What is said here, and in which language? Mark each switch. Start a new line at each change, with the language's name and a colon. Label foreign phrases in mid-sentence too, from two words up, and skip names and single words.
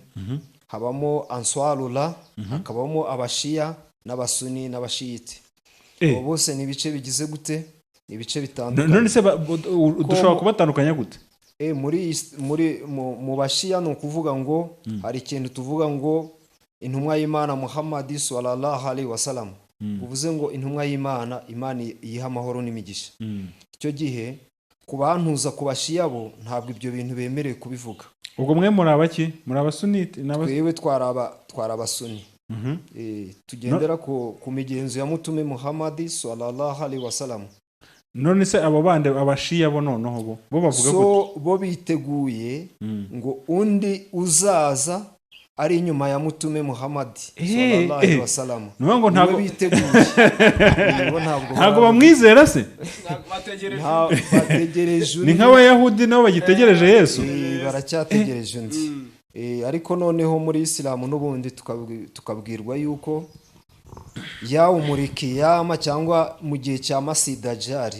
Kinyarwanda: Habamo answarullah, hakabamo abashiya n'abasuni n'abashiyite. Abo bose ni ibice bigize gute? Ni ibice bitandukanye. None se dushobora kubatandukanya gute? Mu bashiya ni ukuvuga ngo hari ikintu tuvuga ngo intumwa y'Imana Muhammad
Arabic: صلى الله عليه وسلم.
Kinyarwanda: Uvuze ngo intumwa y'Imana, Imana iyiha amahoro n'imigisha. Icyo gihe ku bantuza ku bashiya bo ntabwo ibyo bintu bemerewe kubivuga. Ubwo mwe muri abaki? Muri abasunite? Twewe twarabasuni. Tugendera ku migenzo ya mutume Muhammad
Arabic: صلى الله عليه وسلم.
Kinyarwanda: None se abo bande abashiya bo noneho bo bavuga gute? Bo biteguye ngo undi uzaza ari inyuma ya mutume Muhammad
Arabic: صلى الله عليه وسلم.
Kinyarwanda: Ngo ntago biteguye. Ntago bamwizera se? Bategereje. Ni nk'abayahudi nabo bagitegereje Yesu. Baracyategereje undi. Ariko noneho muri Islamu n'ubundi tukabwirwa yuko umurikiyama cyangwa mu gihe cya Masidajari.